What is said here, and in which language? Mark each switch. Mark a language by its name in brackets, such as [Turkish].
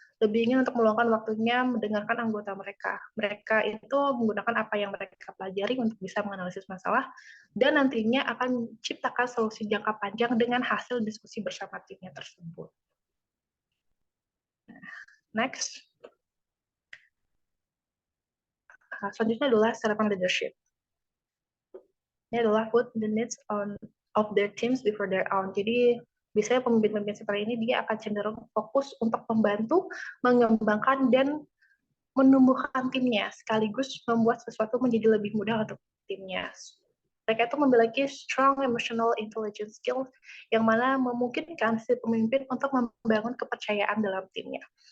[Indonesian] lebih ingin untuk meluangkan waktunya mendengarkan anggota mereka. Mereka itu menggunakan apa yang mereka pelajari untuk bisa menganalisis masalah, dan nantinya akan menciptakan solusi jangka panjang dengan hasil diskusi bersama timnya tersebut. [English] Next. [Indonesian] Selanjutnya adalah servant leadership. Ini adalah [English] put the needs of their teams before their own. [Indonesian] Jadi biasanya pemimpin-pemimpin seperti ini dia akan cenderung fokus untuk membantu, mengembangkan, dan menumbuhkan timnya, sekaligus membuat sesuatu menjadi lebih mudah untuk timnya. Mereka itu memiliki [English] strong emotional intelligence skills [Indonesian] yang mana memungkinkan si pemimpin untuk membangun kepercayaan dalam timnya.